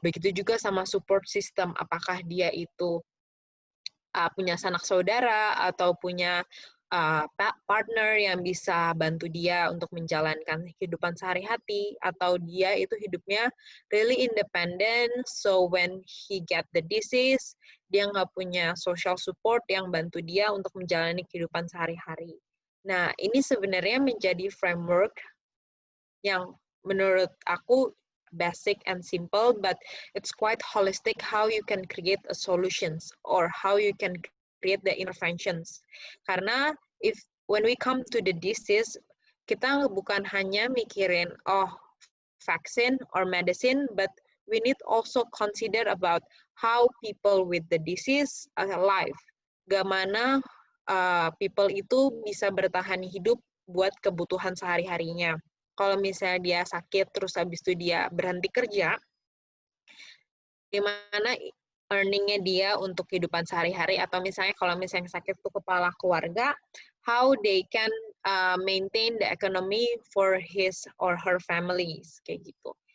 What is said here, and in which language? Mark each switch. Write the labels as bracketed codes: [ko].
[id] Begitu juga sama support system, apakah dia itu punya sanak saudara atau punya partner yang bisa bantu dia untuk menjalankan kehidupan sehari-hari, atau dia itu hidupnya [en] really independent, so when he get the disease, [id] dia nggak punya social support yang bantu dia untuk menjalani kehidupan sehari-hari. Nah, ini sebenarnya menjadi framework yang menurut aku [en] basic and simple, but it's quite holistic how you can create a solutions or how you can create the interventions. [id] Karena [en] when we come to the disease, [id] kita bukan hanya mikirin [en] vaccine or medicine, but we need also consider about how people with the disease are alive. [id] Bagaimana people itu bisa bertahan hidup buat kebutuhan sehari-harinya. Kalau misalnya dia sakit, terus habis itu dia berhenti kerja, gimana earningnya dia untuk kehidupan sehari-hari, atau misalnya kalau misalnya sakit itu kepala keluarga, [en] how they can maintain the economy for his or her families, [id] kayak gitu.